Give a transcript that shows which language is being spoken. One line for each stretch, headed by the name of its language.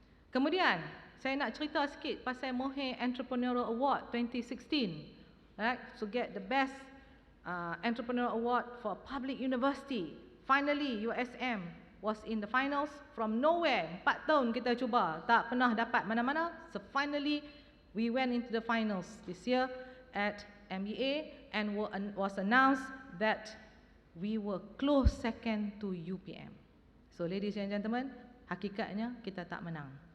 Malay: Kemudian, saya nak cerita sikit pasal Mohe Entrepreneurial Award 2016.
English: Right? So get the best Entrepreneurial Award for public university. Finally, USM was in the finals from nowhere.
Malay: 4 tahun kita cuba, tak pernah dapat mana-mana.
English: So finally, we went into the finals this year at MBA and was announced that we were close second to UPM. So ladies and gentlemen,
Malay: hakikatnya kita tak menang.